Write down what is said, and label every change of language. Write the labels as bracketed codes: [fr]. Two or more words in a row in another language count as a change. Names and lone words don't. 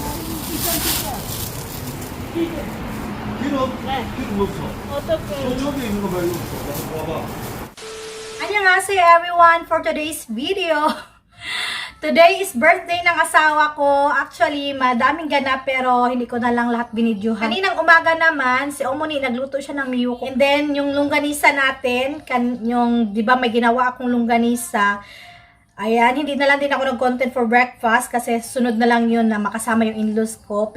[ko] 필요 없어. 저기 있는 거 말고 와봐. [en] Annyeonghaseyo everyone for today's video. Today is birthday [tl] ng asawa ko. Actually, madaming ganap pero hindi ko na lang lahat binidyohan. Kaninang umaga naman, si Omoni nagluto siya ng miyuko. And then, yung longganisa natin, yung, di ba may ginawa akong longganisa. Ayan, hindi na lang din ako nag-content [en] for breakfast [tl] kasi sunod na lang yun na makasama yung in-laws ko.